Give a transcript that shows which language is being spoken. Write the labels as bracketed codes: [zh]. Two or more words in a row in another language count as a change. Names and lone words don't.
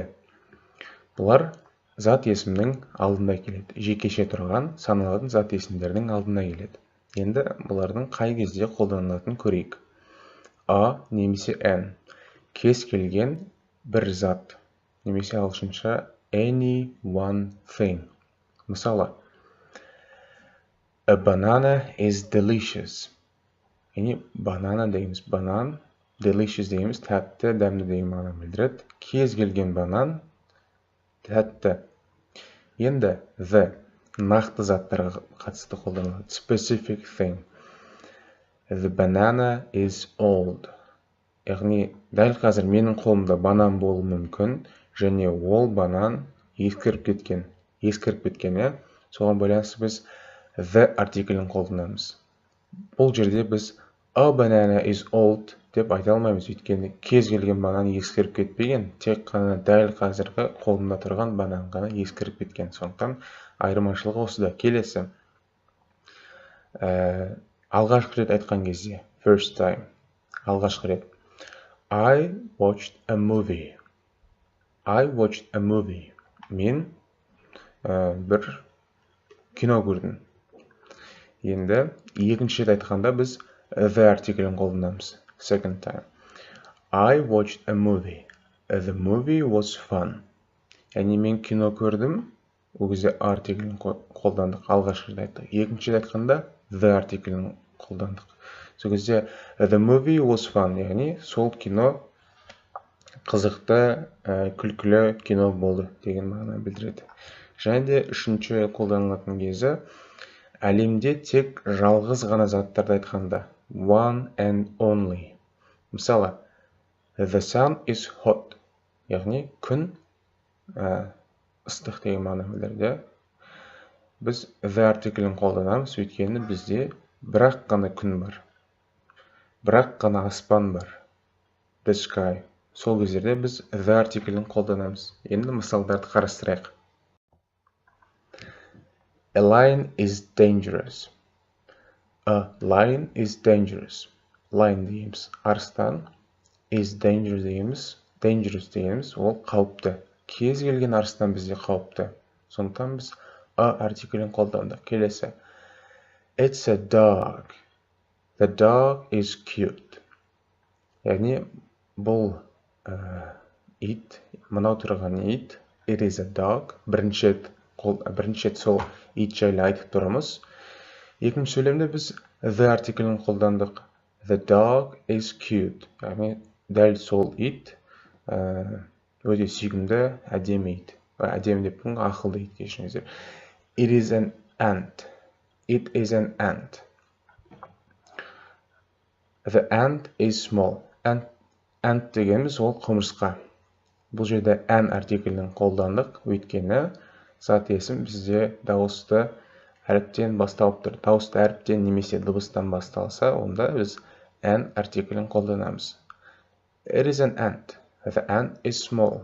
[kk] Бұлар зат есімнің алдында келеді. Жекеше тұрған саналатын зат есімдердің алдына келеді. Енді бұлардың қай кезде қолданылатынын көрейік. A немесе n. Кез келген бір зат. Немесе ағылшынша [en] any one thing. Мысалы, a banana is delicious. [kk] Яғни banana дейміз, банан, delicious дейміз, тәтті, дәмді деген мағына білдіреді. Кез келген банан тәтті. Енді the нақты заттарға қатысты қолданылады. [en] Specific thing. The banana is old. [kk] Яғни, дәл қазір менің қолымда банан болуы мүмкін, және ол банан ескіріп кеткен. Соған байланысты біз the артиклін қолданамыз. Бұл жерде біз [en] a banana is old [kk] деп айта алмаймыз, өйткені кез келген банан ескіріп кетпеген, тек қана дәл қазіргі қолымда тұрған банан ғана ескіріп кеткен. Сондықтан айырмашылығы осыда. Келесі. Алғашқы рет айтқан кезде, [en] first time. [kk] Алғашқы рет. [en] I watched a movie. [kk] Мен бір кино көрдім. Енді екінші рет айтқанда біз the артиклін қолданамыз. [en] Second time. I watched a movie. The movie was fun. [kk] Яғни мен кино көрдім, ол кезде артиклін қолдандық. Алғашқы рет айттық. Екінші рет айтқанда the артиклін қолдандық. Сол кезде [en] the movie was fun, [kk] яғни сол кино қызықты, күлкілі кино болды деген мағына білдіреді. Және де үшінші қолданылатын кезі әлемде тек жалғыз ғана заттарды айтқанда, [en] one and only. Мысалы, the sun is hot, [kk] яғни күн ыстық деген мағына білдіреді. Біз the артиклін қолданамыз, өйткені бізде бірақ қана күн бар. Бірақ қана аспан бар. [en] The sky. [kk] Сол кездерде біз the артиклін қолданамыз. Енді мысалдарды қарастырайық. [en] A lion is dangerous. A lion is dangerous. Lion [kk] дейміз арыстан. [en] Is dangerous [kk] дейміз. Dangerous дейміз, ол қауіпті. Кез келген арыстан бізде қауіпті. Сондықтан біз a артиклін қолдандық. Келесі. [en] It's a dog. The dog is cute. [kk] Яғни бұл ит, мынау тұрған ит, [en] it is a dog. [kk] Бірінші рет сол ит жайлы айтып тұрмыз. Екінші сөйлемде біз the артиклін қолдандық. [en] The dog is cute. [kk] Яғни дәл сол ит өте сүйкімді, әдемі ит. Әдемі деп бұның ақылды ит кешіңіздер. [en] It is an ant. It is an ant. The ant is small. [kk] Ant дегеніміз ол құмырсқа. Бұл жерде an артиклін қолдандық, өйткені зат есім бізде дауысты әріптен басталып тұр. Дауысты әріптен немесе дыбыстан басталса, онда біз an артиклін қолданамыз. [en] It is an ant. The ant is small.